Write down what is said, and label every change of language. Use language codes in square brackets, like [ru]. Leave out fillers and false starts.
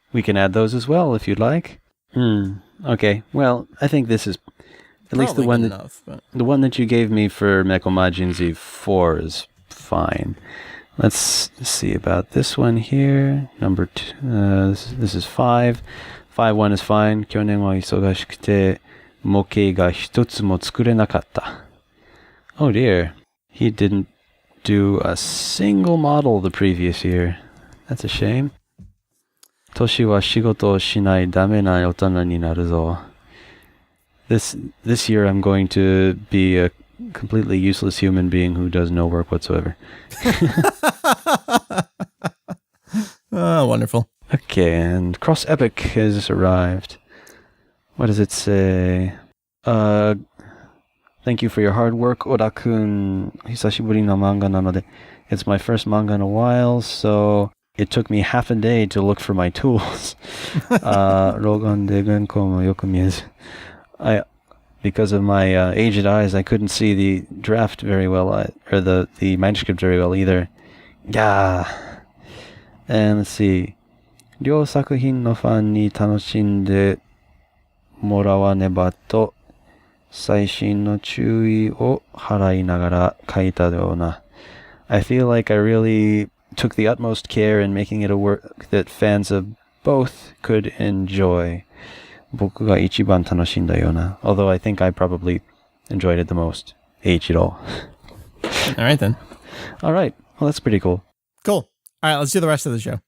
[en] We can add those as well if you'd like. Okay. Well, I think this is at least the one the one that you gave me for Meko Majin Z 4 is fine. Let's see about this one here. Number 2. This is 5. 5-1 is fine. [ja] 去年は忙しくて模型が一つも作れなかった. [en] Oh dear. He didn't do a single model the previous year. That's a shame. [ja] 年は仕事をしないダメな大人になるぞ. [en] This year I'm going to be a completely useless human being who does no work whatsoever. Oh, wonderful. Okay, and Cross Epic has arrived. What does it say? Thank you for your hard work, Oda-kun. [ja] Hisashiburi no manga nanode. [en] It's my first manga in a while, so it took me half a day to look for my tools. [ja] Rogan de genko mo yoku miezu. [en] Because of my aged eyes, I couldn't see the draft very well, or the manuscript very well either. Yeah. And let's see. [ja] 両作品のファンに楽しんでもらわねばと細心の注意を払いながら書いたような. [en] I feel like I really took the utmost care in making it a work that fans of both could enjoy. [ja] 僕が一番楽しんだような. [en] Although I think I probably enjoyed it the most. Eiichiro. All right, then. All right. Well, that's pretty cool. Cool. All right, let's do the rest of the show.